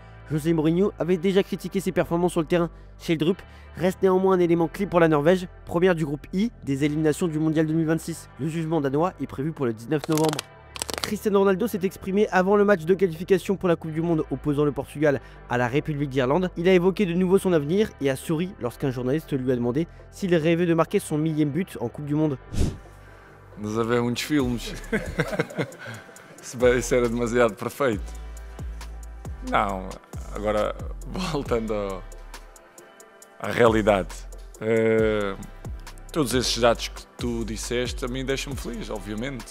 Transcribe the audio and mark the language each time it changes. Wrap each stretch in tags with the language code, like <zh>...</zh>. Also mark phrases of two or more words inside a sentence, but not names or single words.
<fr>José Mourinho avait déjà critiqué ses performances sur le terrain. Sheldrup reste néanmoins un élément clé pour la Norvège, première du groupe I des éliminations du Mondial 2026. Le jugement danois est prévu pour le 19 novembre. Cristiano Ronaldo s'est exprimé avant le match de qualification pour la Coupe du Monde opposant le Portugal à la République d'Irlande. Il a évoqué de nouveau son avenir et a souri lorsqu'un journaliste lui a demandé s'il rêvait de marquer son 1000e but en Coupe du Monde.</fr> <pt>Mas a ver muitos filmes. Isso era demasiado perfeito. Não, agora voltando à realidade. Todos esses dados que tu disseste a mim deixam-me feliz, obviamente.</pt>